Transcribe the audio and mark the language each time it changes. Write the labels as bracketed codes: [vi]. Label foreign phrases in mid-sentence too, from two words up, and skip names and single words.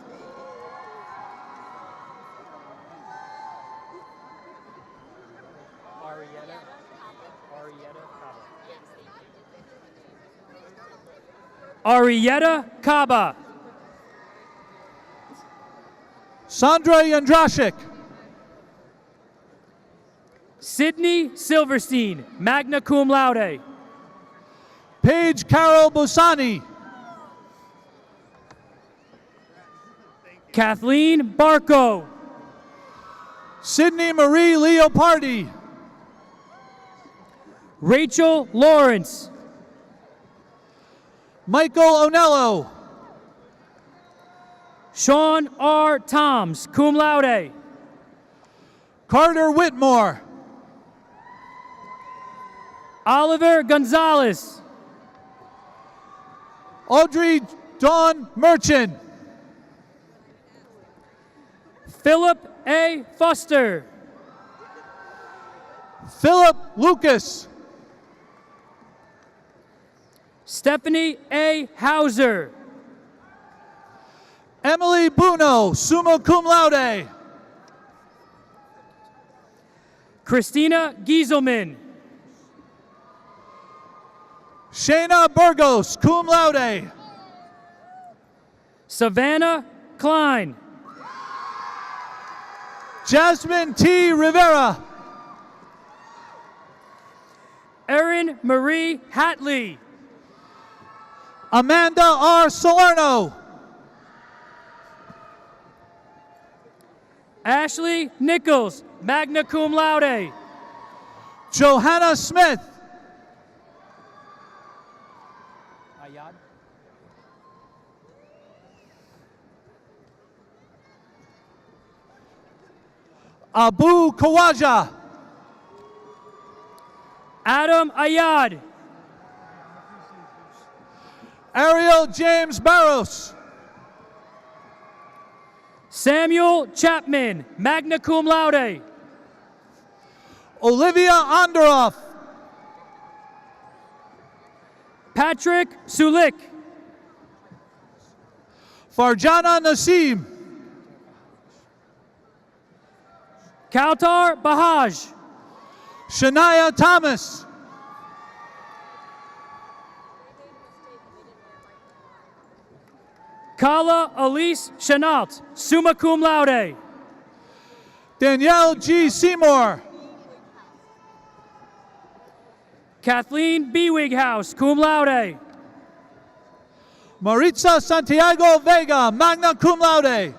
[en] Arietta Kaba. Sandra Yandrashik. Sydney Silverstein, [la] magna cum laude. [en] Paige Carol Busani. Kathleen Barco. Sydney Marie Leopardi. Rachel Lawrence. Michael Onello. Sean R. Toms, [la] cum laude. [en] Carter Whitmore. Oliver Gonzalez. Audrey Dawn Merchant. Philip A. Foster. Philip Lucas. Stephanie A. Hauser. Emily Buno, [la] summa cum laude. [en] Christina Gieselman. Shayna Burgos, [la] cum laude. [en] Savannah Klein. Jasmine T. Rivera. Erin Marie Hatley. Amanda R. Salerno. Ashley Nichols, [la] magna cum laude. [en] Johanna Smith. Abu Kawaja. Adam Ayad. Ariel James Barros. Samuel Chapman, [la] magna cum laude. [en] Olivia Onderoff. Patrick Sulik. Farjana Nasim. Kautar Bahaj. Shania Thomas. Kala Elise Chenault, [la] summa cum laude. [en] Danielle G. Seymour. Kathleen B. [la] Wighouse, cum laude. [en] Maritza Santiago Vega, [la] magna cum laude.